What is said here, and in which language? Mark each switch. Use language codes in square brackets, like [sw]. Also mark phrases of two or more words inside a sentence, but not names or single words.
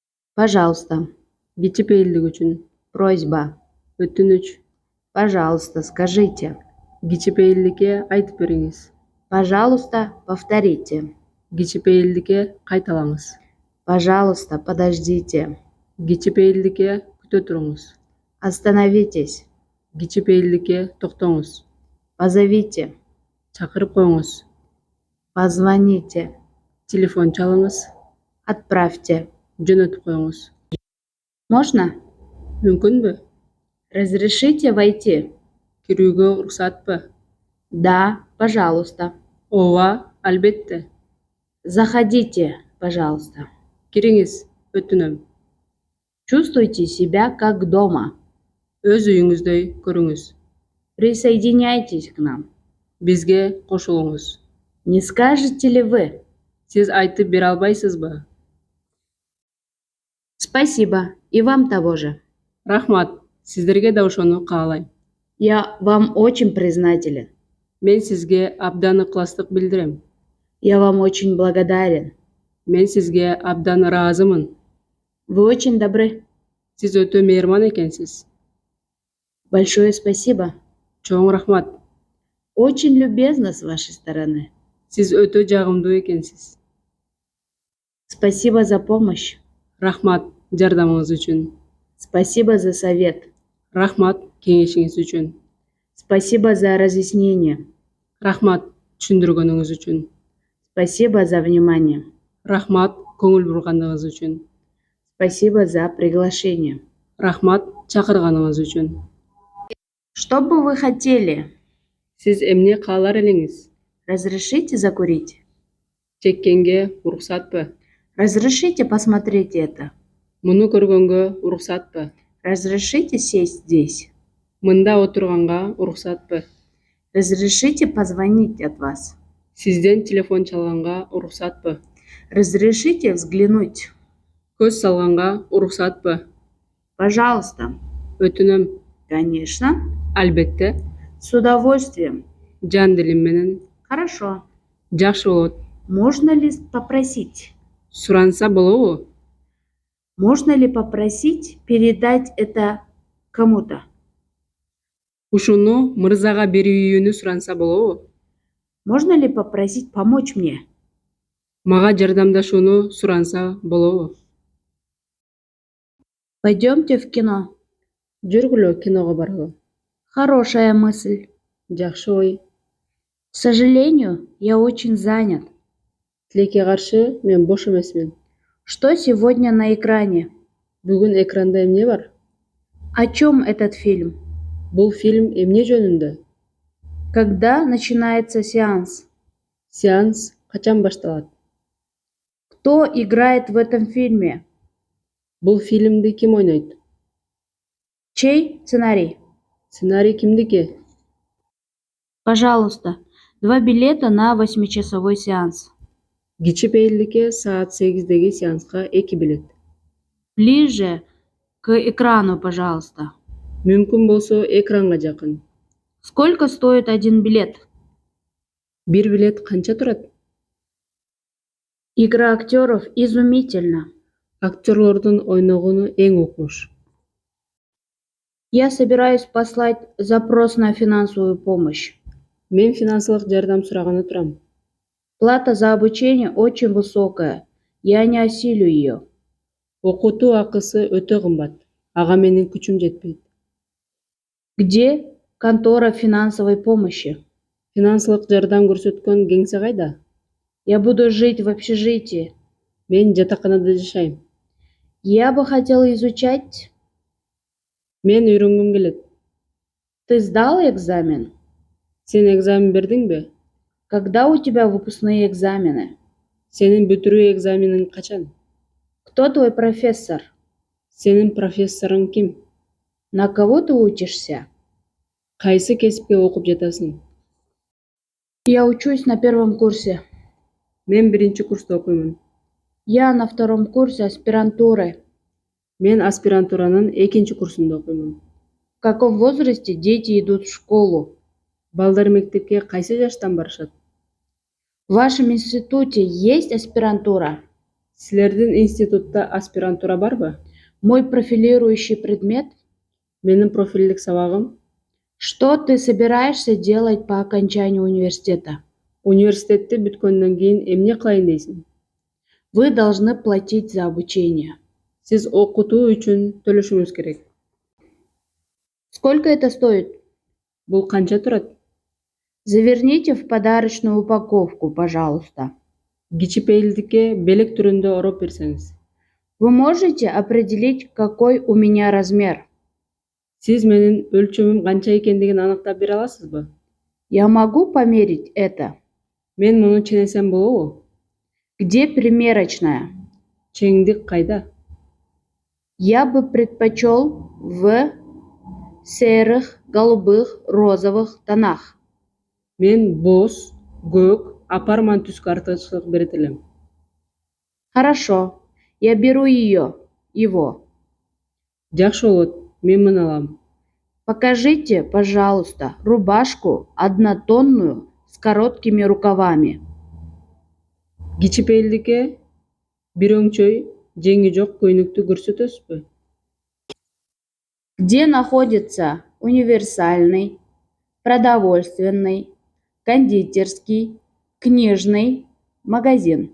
[ru] Пожалуйста. [ky] Кичипейилдик үчүн. [ru] Просьба. [ky] Өтүнүч. [ru] Пожалуйста, скажите. [ky] Кичипейилдикке айтып бериңиз. [ru] Пожалуйста, повторите. [ky] Кичипейилдикке кайталаңыз. [ru] Пожалуйста, подождите. [ky] Кичипейилдикке күтө туруңуз. [ru] Остановитесь. [ky] Кичипейилдикке токтоңуз. [ru] Позовите. [ky] Чакырып коюңуз. [ru] Позвоните. [ky] Телефон чалыңыз. [ru] Отправьте. [ky] Жөнөтүп коюңуз. [ru] Можно? [ky] Мүмкүнбү? [ru] Разрешите войти? [ky] Кирүүгө уруксатпы? [ru] Да, пожалуйста. [ky] Ооба, албетте. [ru] Заходите, пожалуйста. [ky] Кириңиз, өтүнөм. [ru] Чувствуйте себя как дома. [ky] Өз үйүңүздөй көрүңүз. [ru] Присоединяйтесь к нам. [ky] Бизге кошулуңуз. [ru] Не скажете ли вы? [ky] Сиз айтып бере албайсызбы? [ru] Спасибо. И вам того же. [ky] Рахмат, сиздерге да ошону каалайм. [ru] Я вам очень признателен. [ky] Мен сизге абдан ыкластык билдирем. [ru] Я вам очень благодарен. [ky] Мен сизге абдан ыраазымын. [ru] Вы очень добры. [ky] Сиз өтө мейирман экенсиз. [ru] Большое спасибо. [ky] Чоң рахмат. [ru] Очень любезно с вашей стороны. [ky] Сиз өтө жагымдуу экенсиз. [ru] Спасибо за помощь. [ky] Рахмат жардамыңыз үчүн. [ru] Спасибо за совет. [ky] Рахмат кеңешиңиз үчүн. [ru] Спасибо за разъяснение. [ky] Рахмат түшүндүргөнүңүз үчүн. [ru] Спасибо за внимание. [ky] Рахмат көңүл бургандыгыңыз үчүн. [ru] Спасибо за приглашение. [ky] Рахмат чакырганыңыз үчүн. [ru] Что бы вы хотели? [ky] Сиз эмне каалар элеңиз? [ru] Разрешите закурить? [ky] Чеккенге уруксатпы? [ru] Разрешите посмотреть это? [ky] Муну көргөнгө уруксатпы? [ru] Разрешите сесть здесь? [ky] Мында отурганга уруксатпы? [ru] Разрешите позвонить от вас? [ky] Сизден телефон чалганга уруксатпы? [ru] Разрешите взглянуть? [ky] Көз салганга уруксатпы? [ru] Пожалуйста. [ky] Өтүнөм. [ru] Конечно. [ky] Албетте. [ru] С удовольствием. [ky] Жан дилим менен. [ru] Хорошо. [ky] Жакшы болот. [ru] Можно ли попросить? [ky] Суранса болобу? [ru] Можно ли попросить передать это кому-то? [ky] Ушуну мырзага берүүнү суранса болобу? [ru] Можно ли попросить помочь мне? [ky] Мага жардамдашууну суранса болобу? [ru] Пойдемте в кино. [ky] Жүргүлө киного баралы. [ru] Хорошая мысль. [ky] Жакшы ой. [ru] К сожалению, я очень занят. [ky] Тилекке каршы мен бош эмесмин. [ru] Что сегодня на экране? [ky] Бүгүн экранда эмне бар? [ru] О чем этот фильм? [ky] Бул фильм эмне жөнүндө? [ru] Когда начинается сеанс? [ky] Сеанс качан башталат? [ru] Кто играет в этом фильме? [ky] Бул фильмди ким ойнойт? [ru] Чей сценарий? [ky] Сценарий кимдики? [ru] Пожалуйста, 2 билета на 8-часовой сеанс. [ky] Кичипейилдикке саат 8-деги сеанска 2 билет. [ru] Ближе к экрану, пожалуйста. [ky] Мүмкүн болсо экранга жакын. [ru] Сколько стоит 1 билет? [ky] Бир билет канча турат? [ru] Игра актеров изумительна. [ky] Актерлордун ойногону эң укмуш. [ru] Я собираюсь послать запрос на финансовую помощь. [ky] Мен финансылык жардам сураганы турам. [ru] Плата за обучение очень высокая. Я не осилю ее. [ky] Окутуу акысы өтө кымбат. Ага менин күчүм жетпейт. [ru] Где контора финансовой помощи? [ky] Финансылык жардам көрсөткөн кеңсе кайда? [ru] Я буду жить в общежитии. [ky] Мен жатаканада жашайм. [ru] Я бы хотела изучать. [ky] Мен үйрөнгүм келет. [ru] Ты сдал экзамен? [ky] Сен экзамен бердиңби? [ru] Когда у тебя выпускные экзамены? [ky] Сенин бүтүрүү экзамениң качан? [ru] Кто твой профессор? [ky] Сенин профессоруң ким? [ru] На кого ты учишься? [ky] Кайсы кесипке окуп жатасың? [ru] Я учусь на 1 курсе. [ky] Мен 1 курста окуймун. [ru] Я на 2 курсе аспирантуры. [ky] Мен аспирантуранын 2 курсунда окуймун. [ru] В каком возрасте дети идут в школу? [ky] Балдар мектепке кайсы жаштан барышат? [ru] В вашем институте есть аспирантура? [ky] Силердин институтта аспирантура барбы? [ru] Мой профилирующий предмет? [ky] Менин профилдик сабагым. [ru] Что ты собираешься делать по окончанию университета? [ky] Университетти бүткөндөн кийин эмне кылайын дейсиң? [ru] Вы должны платить за обучение. [ky] Сиз окутуу үчүн төлөшүңүз керек. [ru] Сколько это стоит? [ky] Бул канча турат? [ru] Заверните в подарочную упаковку, пожалуйста. [ky] Кичипейилдикке белек түрүндө ороп берсеңиз. [ru] Вы можете определить, какой у меня размер? [ky] Сиз менин өлчөмүм канча экендигин аныктап бере аласызбы? [ru] Я могу померить это? [ky] Мен муну ченесем болобу? [ru] Где примерочная? [ky] Чеңдик кайда? [ru] Я бы предпочел в серых, голубых, розовых тонах. [ky] Мен боз, көк, апарман түскө артыкчылык берет элем. [ru] Хорошо, я беру его. [ky] Жакшы болот, мен муну алам. [ru] Покажите, пожалуйста, рубашку однотонную с короткими рукавами. [ky] Кичипейилдикке бир өңчөй, жеңи жок көйнөктү көрсөтөсүзбү? [ru] Где находится универсальный, продовольственный, кондитерский, книжный магазин?